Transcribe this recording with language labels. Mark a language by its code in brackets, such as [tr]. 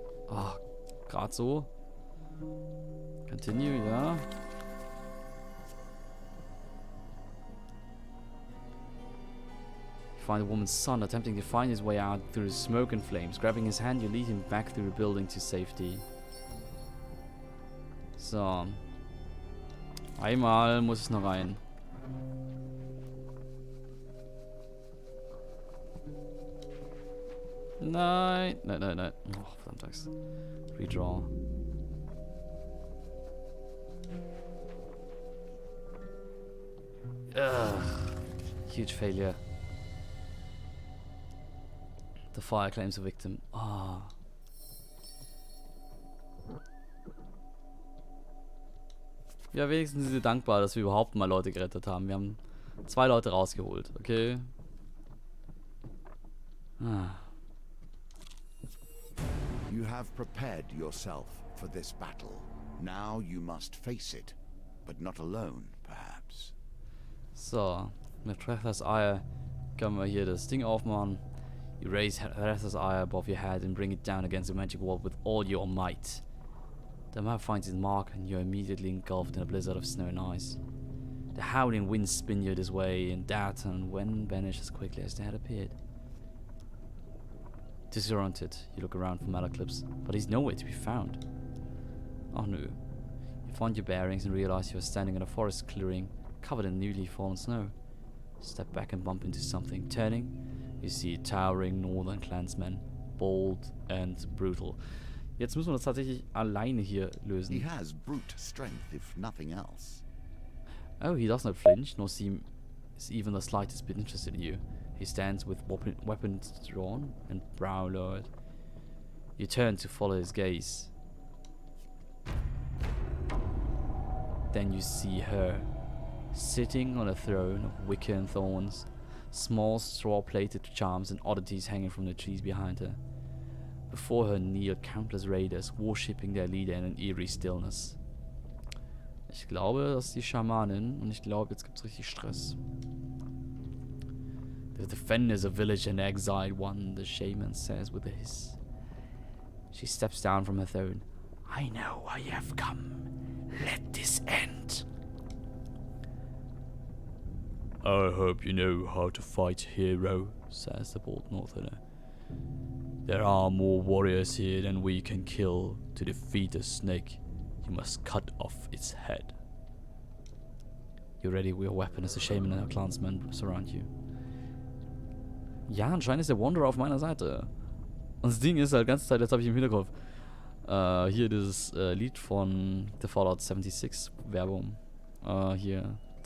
[de] Ah, gerade so. Continue, ja. [en] You find a woman's son attempting to find his way out through smoke and flames. Grabbing his hand, you lead him back through the building to safety. So. [de] Einmal muss es noch rein. Nein. Nein. Oh, verdammt Axt. Redraw. [en] Ugh. Huge failure. The fire claims a victim. Ah. [de] Ja, wenigstens sind wir dankbar, dass wir überhaupt mal Leute gerettet haben. Wir haben 2 Leute rausgeholt, okay? Ah. [en] You have prepared yourself for this battle. Now you must face it, but not alone, perhaps. [de] So, mit Threthers Eye können wir hier das Ding aufmachen. [en] You raise Threthers Eye above your head and bring it down against the magic wall with all your might. The map finds its mark and you're immediately engulfed in a blizzard of snow and ice. The howling winds spin you this way and that, and when vanish as quickly as they had appeared. Disoriented, you look around for Malaclips, but he's nowhere to be found. Oh no. You find your bearings and realize you are standing in a forest clearing covered in newly fallen snow. Step back and bump into something. Turning, you see a towering northern clansman, bold and brutal. [de] Jetzt müssen wir das tatsächlich alleine hier lösen. [en] He has brute strength, if nothing else. Oh, he does not flinch, nor seem even the slightest bit interested in you. He stands with weapons drawn and brow lowered. You turn to follow his gaze. Then you see her, sitting on a throne of wicker and thorns, small straw-plated charms and oddities hanging from the trees behind her. Before her kneel countless raiders, worshipping their leader in an eerie stillness. [de] Ich glaube, das ist die Schamanin und ich glaube, jetzt gibt's richtig Stress. [en] The defenders of village and exiled one, the shaman says with a hiss. She steps down from her throne. I know why you have come. Let this end. I hope you know how to fight, hero, says the bold northerner. There are more warriors here than we can kill. To defeat a snake, you must cut off its head. You ready with your weapon as a shaman and a clansman surround you. [de] Ja, anscheinend ist der Wanderer auf meiner Seite. Und das Ding ist halt, die ganze Zeit, jetzt habe ich im Hinterkopf, hier dieses Lied von der Fallout 76 Werbung. Hier.